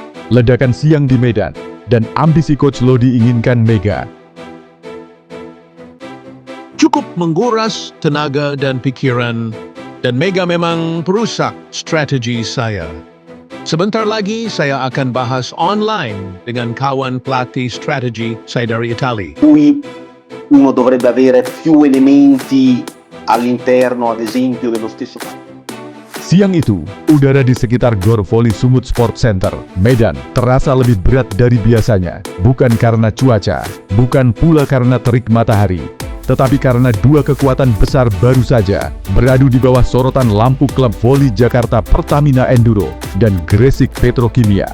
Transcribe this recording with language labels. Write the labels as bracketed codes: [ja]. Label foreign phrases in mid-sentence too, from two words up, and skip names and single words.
[id] ledakan siang di Medan, dan ambisi Coach Lodi inginkan Mega. Cukup menguras tenaga dan pikiran, dan Mega memang perusak strategi saya. Sebentar lagi saya akan bahas online dengan kawan pelatih strategi saya dari Italia. [it] Cui uno dovrebbe avere più elementi all'interno, ad esempio, dello stesso. [id] Siang itu, udara di sekitar Gor Voli Sumut Sport Center, Medan, terasa lebih berat dari biasanya. Bukan karena cuaca, bukan pula karena terik matahari, tetapi karena dua kekuatan besar baru saja beradu di bawah sorotan lampu klub voli Jakarta Pertamina Enduro dan Gresik Petrokimia.